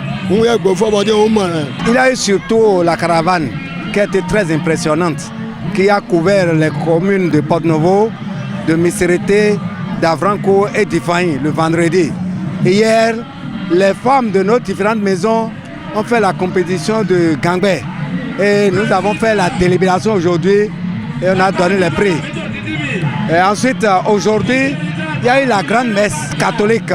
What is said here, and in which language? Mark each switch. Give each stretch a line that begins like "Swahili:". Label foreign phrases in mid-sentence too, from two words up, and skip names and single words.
French: Il a eu surtout la caravane qui a été très impressionnante, qui a couvert les communes de Porto-Novo, de Misserete, d'Avranco et d'Ifaïn le vendredi. Hier, les femmes de nos différentes maisons ont fait la compétition de Gangbé. Et nous avons fait la délibération aujourd'hui et on a donné les prix. Et ensuite, aujourd'hui, il y a eu la grande messe catholique.